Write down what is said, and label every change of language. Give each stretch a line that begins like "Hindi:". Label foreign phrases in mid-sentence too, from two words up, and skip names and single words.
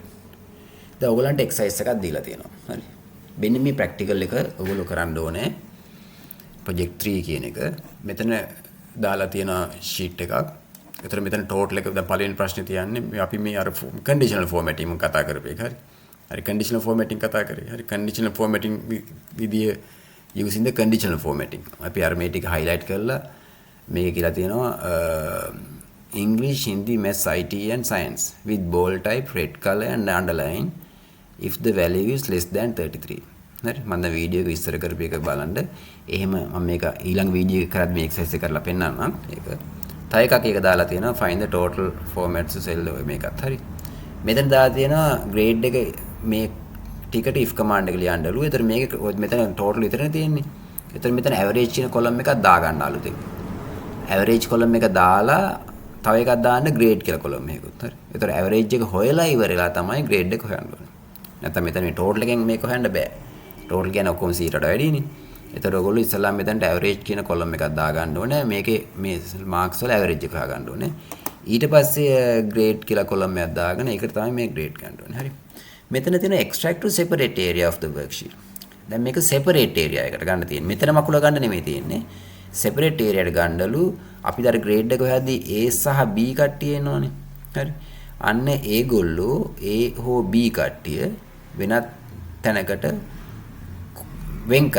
Sinhala: දැන් ඔයගලන්ට exercise එකක් දීලා තියෙනවා. හරි. මෙන්න මේ practical එක ඔයගොල්ලෝ කරන්න ඕනේ. project 3 කියන එක. මෙතන දාලා තියෙන sheet එකක්. ඒතර මෙතන total එක දැන් පළවෙනි ප්‍රශ්නේ තියන්නේ අපි මේ අර
English: conditional formatting
Sinhala: එක කතා කරපු එක. හරි. හරි
English: conditional formatting
Sinhala: කතා කරේ.
English: හරි conditional formatting විදිය using the conditional formatting.
Sinhala: අපි අර මේ ටික highlight කරලා මේක කියලා තියෙනවා
English: English, Hindi, Maths, IT and Science with bold type, red color and underline if the value is less than 33.
Sinhala: හරි මම දැන් වීඩියෝ එක විස්තර කරපු එක බලන්න. එහෙම මම මේක ඊළඟ වීඩියෝ එක කරද්දී මේ එක්සර්සයිස් එක කරලා පෙන්නන්නම්. ඒක තව එකක් ඒක දාලා තියෙනවා
English: find the total formats cell
Sinhala: මේකත් හරි. මෙතන දාලා තියෙනවා grade එක මේ ටිකට
English: if command
Sinhala: එක ලියන්නලු. ඒතර මේක මෙතන total විතරනේ තියෙන්නේ. ඒතර මෙතන average කියන column එකක් දා ගන්න අලුතෙන්. average column එක දාලා තව එකක් දාන්න grade කියලා column එකකුත් හරි. ඒතර average එක හොයලා ඉවරලා තමයි grade එක හොයන්න ඕනේ. නැත්නම් මෙතන මේ total එකෙන් මේක හොයන්න බෑ. total කියන්නේ ඔක්කොම 100ට වැඩිනේ. ඒතර ඔයගොල්ලෝ ඉස්සල්ලාම මෙතනට average කියන column එකක් දා ගන්න ඕනේ. මේකේ මේ marks වල average එක හොයා ගන්න ඕනේ. ඊට පස්සේ grade කියලා column එකක් දාගෙන ඒකට තමයි මේ grade ගන්න ඕනේ. හරි. මෙතන තියෙන
English: extract to separate area of the worksheet.
Sinhala: දැන් මේක
English: separate area
Sinhala: එකට ගන්න තියෙන්නේ. මෙතන මකුල ගන්න නෙමෙයි තියෙන්නේ.
English: separate area
Sinhala: එකට ගන්නලු අපි දැන් grade එක හොයද්දී A සහ B කට්ටිය එනවනේ. හරි. අන්න ඒගොල්ලෝ A හෝ B කට්ටිය වෙනත් තැනකට වෙන් කරන්නලු.